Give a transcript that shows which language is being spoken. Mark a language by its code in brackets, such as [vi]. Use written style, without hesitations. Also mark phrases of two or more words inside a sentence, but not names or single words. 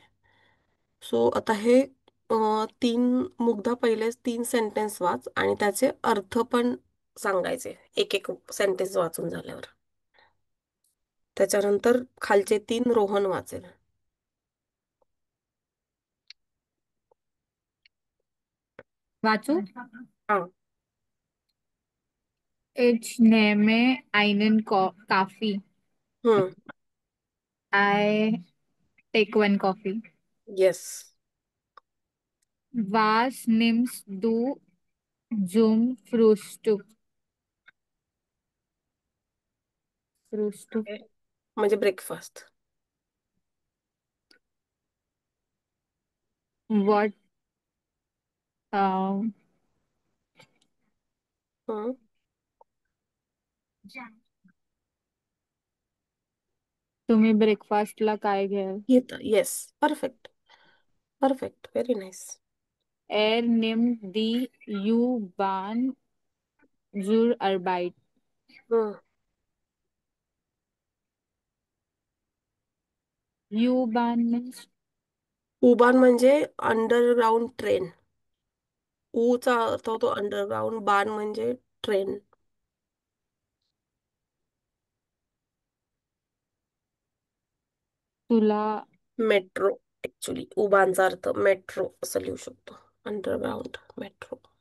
[mr] सो आता हे 3 मुग्धा, पहिलेच 3 सेंटेन्स वाच आणि त्याचे अर्थ पण सांगायचे एक एक सेंटेन्स वाचून झाल्यावर. त्याच्यानंतर खालचे 3 रोहन वाचेल. वाचू. हा. [de] Ich nehme einen Kaffee. [mr] हम्म. [en] I take one coffee. [mr] येस. [de] Was nimmst du zum Frühstück? Frühstück. [mr] म्हणजे ब्रेकफास्ट. [en] What um, [mr] हम्म. तुम्ही ब्रेकफास्टला काय घ्याल? येत. [en] yes, perfect, perfect, very nice. [de] nimmt die U-Bahn zur Arbeit. [en] U-Bahn means [mr] उबान म्हणजे [en] underground train. [mr] चा अर्थ होतो अंडरग्राऊंड, बाण म्हणजे ट्रेन. तुला मेट्रो, ऍक्च्युली उबानचा अर्थ मेट्रो असं लिहू शकतो, [en] underground metro.